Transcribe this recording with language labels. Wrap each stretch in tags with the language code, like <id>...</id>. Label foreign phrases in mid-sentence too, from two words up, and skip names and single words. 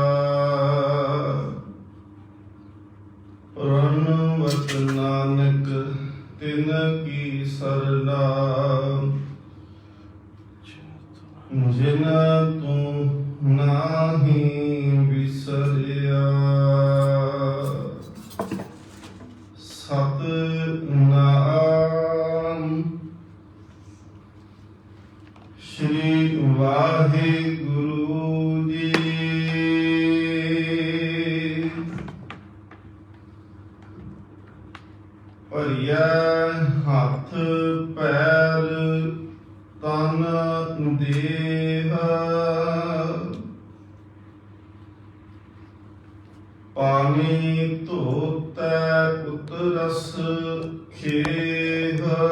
<pa>ਪ੍ਰਣਵਤ ਨਾਨਕ ਤਿਨ ਕੀ ਸਰਨਾ, ਜਿਨ ਤੂ ਨਾਹੀ ਬਿਸਰਿਆ। ਸਤਨਾਮ ਸ੍ਰੀ ਵਾਹਿਗੁਰੂ ਜੀ। ਭਰੀਆ ਹੱਥ ਪੈਰ ਤਨ ਦੇਹ, ਪਾਣੀ ਧੋਤੈ ਉਤਰਸ ਖੇਹ।</pa>